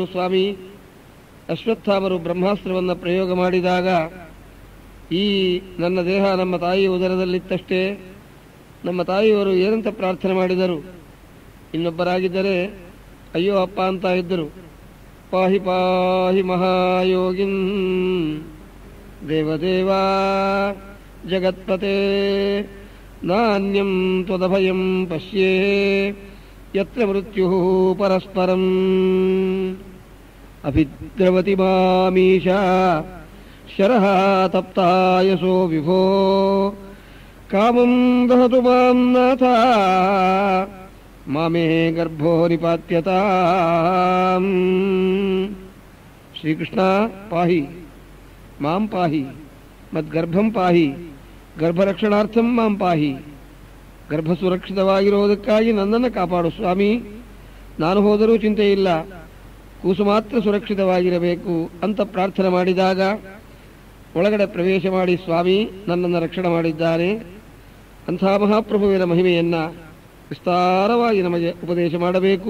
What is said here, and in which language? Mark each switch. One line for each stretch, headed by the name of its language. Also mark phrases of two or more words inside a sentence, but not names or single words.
Kannada: ಸ್ವಾಮಿ ಅಶ್ವತ್ಥಾಮರು ಬ್ರಹ್ಮಾಸ್ತ್ರವನ್ನು ಪ್ರಯೋಗ ಮಾಡಿದಾಗ ಈ ನನ್ನ ದೇಹ ನಮ್ಮ ತಾಯಿಯ ಉದರದಲ್ಲಿತ್ತಷ್ಟೇ. ನಮ್ಮ ತಾಯಿಯವರು ಏನಂತ ಪ್ರಾರ್ಥನೆ ಮಾಡಿದರು. ಇನ್ನೊಬ್ಬರಾಗಿದ್ದರೆ ಅಯ್ಯೋ ಅಪ್ಪ ಅಂತ ಇದ್ದರು.
Sanskrit: ಪಾಹಿ ಪಾಹಿ ಮಹಾಯೋಗಿನ್ ದೇವದೇವಾ ಜಗತ್ಪತೆ ನಾನ್ಯಂ ತ್ವದಭಯಂ ಪಶ್ಯೇ ಯತ್ರ ಮೃತ್ಯುಃ ಪರಸ್ಪರಂ ಅಭಿದ್ರವತಿ ಮಾಮೀಶಾ ಶರಃ ತಪ್ತಾಯಸೋ ವಿಭೋ ಕಾಮಂ ದಹತು ಮಾಂ ನಾಥ ಮಾಮೇ ಗರ್ಭೋ ನಿಪಾತ್ಯತಾಂ. ಶ್ರೀಕೃಷ್ಣ ಪಾಹಿ ಮಾಂ ಪಾಹಿ ಮದ್ಗರ್ಭಂ ಪಾಹಿ ಗರ್ಭರಕ್ಷಣಾರ್ಥಂ ಮಾಂ ಪಾಹಿ.
Kannada: ಗರ್ಭ ಸುರಕ್ಷಿತವಾಗಿರುವುದಕ್ಕಾಗಿ ನನ್ನನ್ನು ಕಾಪಾಡು ಸ್ವಾಮಿ. ನಾನು ಹೋದರೂ ಚಿಂತೆ ಇಲ್ಲ, ಕೂಸು ಮಾತ್ರ ಸುರಕ್ಷಿತವಾಗಿರಬೇಕು ಅಂತ ಪ್ರಾರ್ಥನೆ ಮಾಡಿದಾಗ ಒಳಗಡೆ ಪ್ರವೇಶ ಮಾಡಿ ಸ್ವಾಮಿ ನನ್ನನ್ನು ರಕ್ಷಣೆ ಮಾಡಿದ್ದಾರೆ. ಅಂಥ ಮಹಾಪ್ರಭುವಿನ ಮಹಿಮೆಯನ್ನ ವಿಸ್ತಾರವಾಗಿ ನಮಗೆ ಉಪದೇಶ ಮಾಡಬೇಕು.